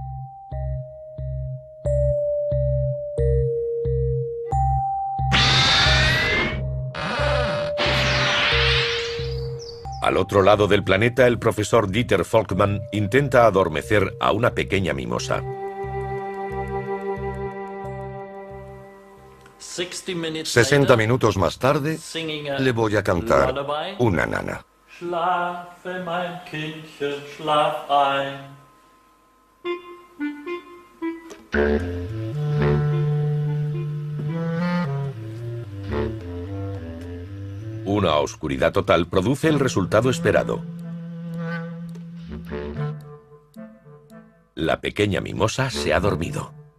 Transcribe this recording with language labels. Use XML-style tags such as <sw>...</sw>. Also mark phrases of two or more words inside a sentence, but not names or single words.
<es>Al otro lado del planeta, el profesor Dieter Volkmann intenta adormecer a una pequeña mimosa. 60 minutos más tarde, le voy a cantar una nana.</es> <de>Schlafe, mein Kindchen, schlaf ein.</de> <es>Una oscuridad total produce el resultado esperado. La pequeña mimosa se ha dormido.</es>